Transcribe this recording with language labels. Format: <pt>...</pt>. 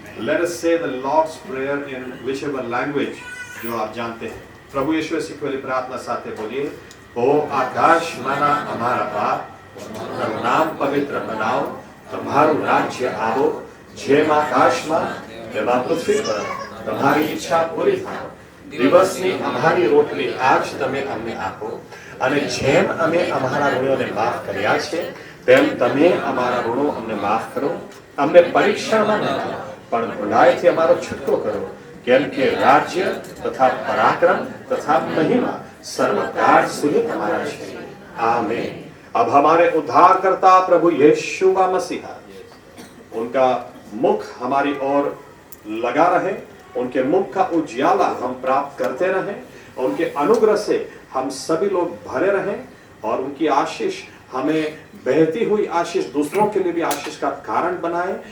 <en>let us say the lord's prayer in whichever language</en> <hi>जो आप जानते हैं। प्रभु यीशु मसीह की प्रार्थना साथ बोलिए। ओ आकाश माना हमारा बाप,</hi> <gu>તમારું નામ પવિત્ર બનાવો, તમારું રાજ્ય આવો, જેમ આકાશમાં તેમાં પૃથ્વી પર તમારી ઈચ્છા પૂરી થાય। દિવસની અમારી રોટલી આજ તમે અમને આપો, અને જેમ અમે અમારા ઋણોને માફ કર્યા છે તેમ તમે અમારા ઋણો અમને માફ કરો। અમને પરીક્ષામાં ન લાવો, પણ ભલાઈથી અમારો છૂટકો કરો, કેમ કે રાજ્ય તથા પરાક્રમ તથા મહિમા सर्वकाल સુધી તમારા છે। आमीन।</gu> <hi>अब हमारे उद्धारकर्ता प्रभु यीशु मसीह, उनका मुख हमारी ओर लगा रहे, उनके मुख का उजियाला हम प्राप्त करते रहें, उनके अनुग्रह से हम सभी लोग भरे रहें और उनकी आशीष हमें बहती हुई आशीष दूसरों के लिए भी आशीष का कारण बनाए।</hi>